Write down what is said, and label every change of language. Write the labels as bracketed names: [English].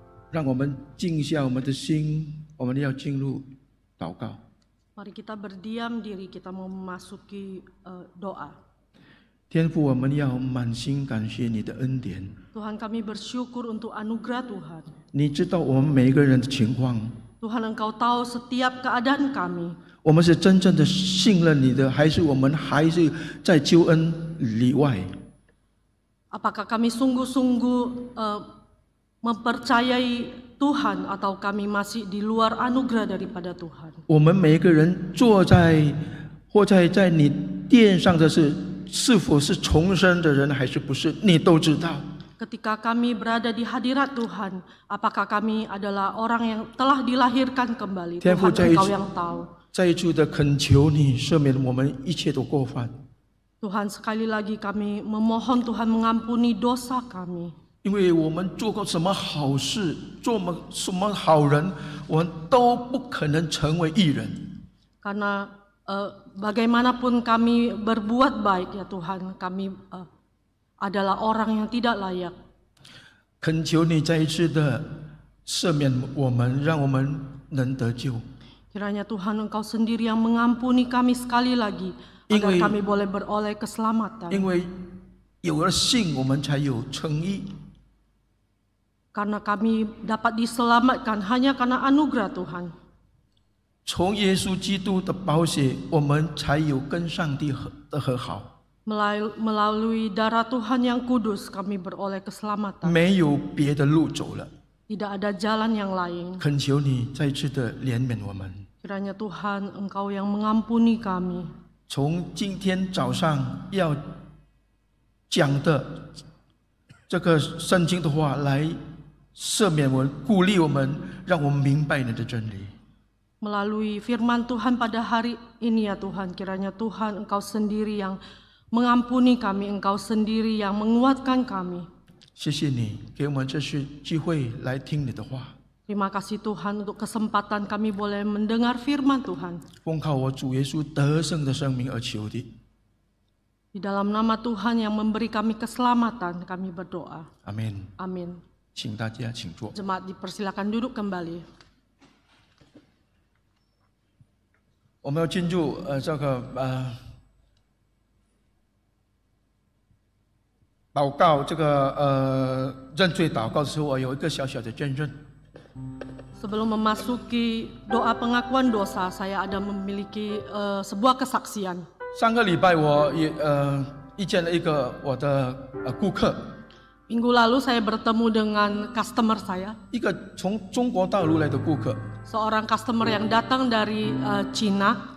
[Chinese] 让我们静下我们的心，我们要进入祷告。 [Indonesian] Mari kita berdiam diri, kita mau memasuki doa. [Chinese] 天父，我们要满心感谢你的恩典。 [Indonesian] Tuhan, kami bersyukur untuk anugerah Tuhan. [Chinese] 你知道我们每一个人的情况， [Indonesian] Tuhan, Engkau tahu setiap keadaan kami. [Chinese] 我们是真正的信任你的，还是我们还是在救恩里外？ [Indonesian] Apakah kami sungguh-sungguh mempercayai Tuhan atau kami masih di luar anugerah daripada Tuhan? [Chinese] 我们每一个人坐在或在你殿上的是否是重生的人，还是不是？你都知道。 [Indonesian] Ketika kami berada di hadirat Tuhan, apakah kami adalah orang yang telah dilahirkan kembali? Tuhan, Engkau yang tahu. [Chinese] 再一次的恳求你赦免我们一切的过犯。 [Indonesian] Tuhan, sekali lagi kami memohon Tuhan mengampuni dosa kami. [Chinese] 因为我们做过什么好事，做什么好人，我们都不可能成为义人。 [Indonesian] Karena bagaimanapun kami berbuat baik ya Tuhan, kami adalah orang yang tidak layak. [Chinese] 恳求你再一次的赦免我们，让我们能得救。 [Indonesian] Kiranya Tuhan Engkau sendiri yang mengampuni kami sekali lagi, agar kami boleh beroleh keselamatan. [Chinese] 因为有了信，我们才有称义。 [Indonesian] Karena kami dapat diselamatkan hanya karena anugerah Tuhan. [Chinese] 从耶稣基督的宝血，我们才有跟上帝的和好。 [Indonesian] Melalui darah Tuhan yang kudus kami beroleh keselamatan. [Chinese] 没有别的路走了。 [Indonesian] Tidak ada jalan yang lain. [Chinese] 恳求你再次的怜悯我们。 [Indonesian] Kiranya Tuhan Engkau yang mengampuni kami. [Chinese] 从今天早上要讲的这个圣经的话来赦免我们，鼓励我们，让我们明白你的真理。 [Indonesian] Melalui firman Tuhan pada hari ini ya Tuhan, kiranya Tuhan Engkau sendiri yang mengampuni kami, Engkau sendiri yang menguatkan kami. [Chinese] 谢谢你给我们这次机会来听你的话。 [Indonesian] Terima kasih Tuhan untuk kesempatan kami boleh mendengar firman Tuhan. [Chinese] 奉靠我主耶稣得胜的生命而求的。 [Indonesian] Di dalam nama Tuhan yang memberi kami keselamatan, kami berdoa. [Chinese] 阿门。 [Indonesian] Amin. [Chinese] 请大家请坐。 [Indonesian] Jemaat dipersilakan duduk kembali. [Chinese] 我们要进入这个祷告，这个认罪祷告的时候，我有一个小小的见证。 [Indonesian] Sebelum memasuki doa pengakuan dosa, saya ada memiliki sebuah kesaksian. [Chinese] 上个礼拜我也遇见了一个我的顾客， [Indonesian] Minggu lalu saya bertemu dengan customer saya, [Chinese] 一个从中国大陆来的顾客， [Indonesian] seorang customer yang datang dari Cina.